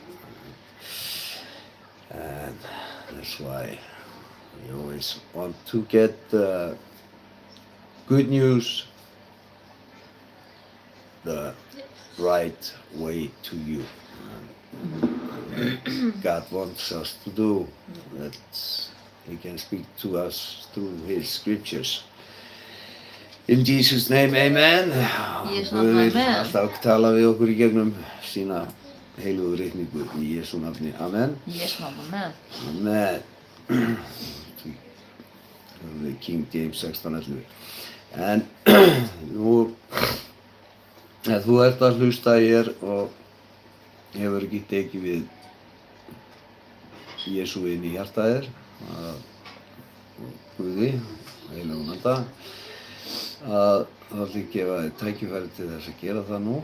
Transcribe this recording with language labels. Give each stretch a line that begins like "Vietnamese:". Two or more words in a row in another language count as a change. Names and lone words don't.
English: And that's why we always want to get the good news the right way to you. God wants us to do that. He can speak to us through His scriptures. In Jesus' name, amen.
Icelandic: Jesú Guð nafni, vill amen. alltaf tala við okkur í gegnum sína heilögu ritningu í Jesú nafni, amen. Jesú nafni, amen.
English: Amen. The King James 1611.
Icelandic: En nú, ef þú ert að hlusta hér og hefur ekki tekið við Jesú inn í hjarta þér, Guði, heilagum anda, að þá ætla ég að gefa þér tækifæri til þess að gera það nú.